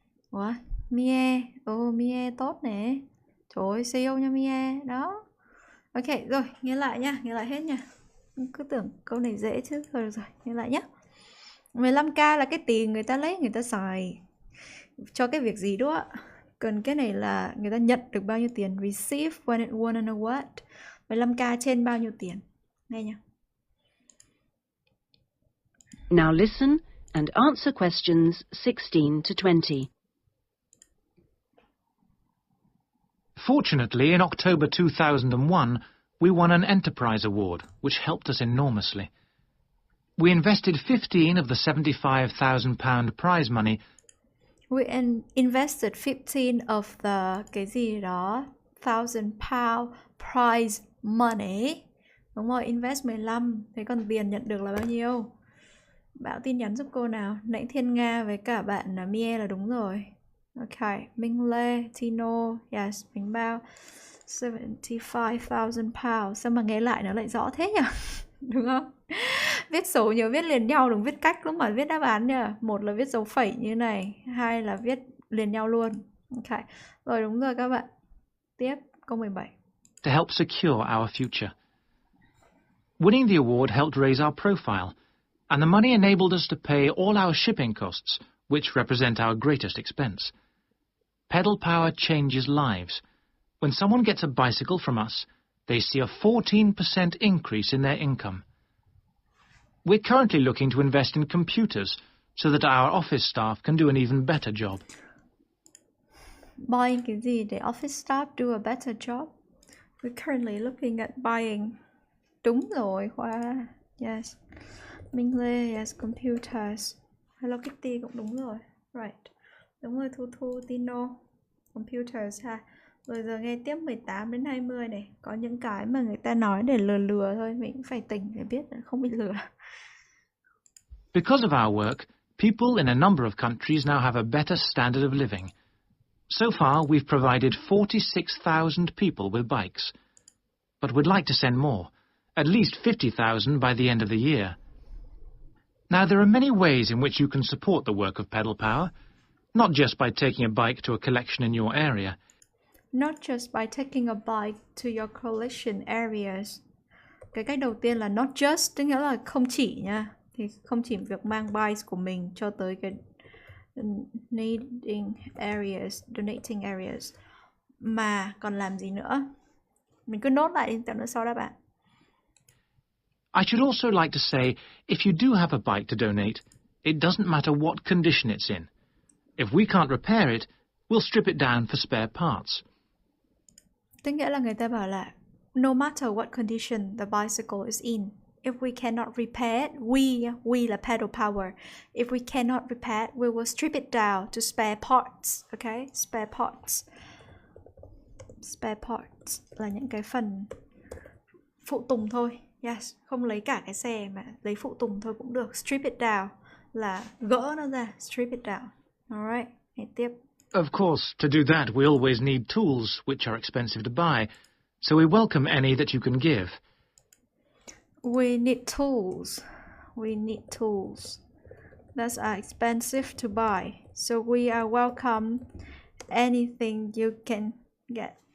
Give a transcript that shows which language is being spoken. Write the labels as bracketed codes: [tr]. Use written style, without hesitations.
[vi] Ủa, Mie. Mie tốt nè. Trời ơi, siêu nha Mie. Đó. Ok, rồi, nghe lại nha, nghe lại hết nha. Cứ tưởng câu này dễ chứ. Thôi được rồi, nghe lại nhé. 15k là cái tiền người ta lấy, người ta xài cho cái việc gì đó. Còn cái này là người ta nhận được bao nhiêu tiền. [en] Receive when it wanna know what. [vi] 15k trên bao nhiêu tiền. Nghe nha. [en] Now listen and answer questions 16 to 20. Fortunately, in October 2001, we won an Enterprise Award, which helped us enormously. We invested 15 of the £75,000 prize money. We invested 15 of the [vi] cái gì đó [en] £1,000 prize money. [vi] Đúng rồi, invest 15. Thế còn tiền nhận được là bao nhiêu? Bảo tin nhắn giúp cô nào. Nãy Thiên Nga với cả bạn là Mie là đúng rồi. Ok, Minh Lê, Tino, yes, Bình Bao. 75,000 pounds. Sao mà nghe lại nó lại rõ thế nhỉ? Đúng không? Viết số nhớ viết liền nhau, đừng viết cách lúc mà viết đáp án nha. Một là viết dấu phẩy như này, hai là viết liền nhau luôn. Ok, rồi đúng rồi các bạn. Tiếp, câu 17. [en] To help secure our future. Winning the award helped raise our profile, and the money enabled us to pay all our shipping costs, which represent our greatest expense. Pedal Power changes lives. When someone gets a bicycle from us, they see a 14% increase in their income. We're currently looking to invest in computers so that our office staff can do an even better job. Buying [vi] cái gì để [en] office staff do a better job? We're currently looking at buying. [vi] Đúng rồi, Khoa. Yes. Minh Lê, yes, computers. Hello Kitty cũng đúng rồi. Right. Đúng rồi, Thu, Tino. Computers ha. Rồi giờ nghe tiếp 18 đến 20 này. Có những cái mà người ta nói để lừa thôi. Mình cũng phải tỉnh để biết không bị lừa. [en] Because of our work, people in a number of countries now have a better standard of living. So far, we've provided 46,000 people with bikes. But we'd like to send more, at least 50,000 by the end of the year. Now, there are many ways in which you can support the work of Pedal Power, not just by taking a bike to a collection in your area. Not just by taking a bike to your collection areas. [vi] Cái cách đầu tiên là [en] not just, [vi] tức nghĩa là không chỉ nha. Thì không chỉ việc mang bike của mình cho tới cái donating areas, mà còn làm gì nữa. Mình cứ nốt lại đi, tẹo nữa sau đáp án. [en] I should also like to say, if you do have a bike to donate, it doesn't matter what condition it's in. If we can't repair it, we'll strip it down for spare parts. [vi] Tức nghĩa là người ta bảo là [en] no matter what condition the bicycle is in, if we cannot repair it, we là pedal power. If we cannot repair it, we will strip it down to spare parts. Okay? Spare parts. [vi] Spare parts là những cái phần phụ tùng thôi. Yes, không lấy cả cái xe mà lấy phụ tùng thôi cũng được. [en] Strip it down [vi] là gỡ nó ra. Strip it down. Alright, nghe tiếp. [en] Of course, to do that, we always need tools, which are expensive to buy, so we welcome any that you can give. We need tools. We need tools. That are expensive to buy. So we are welcome anything you can get.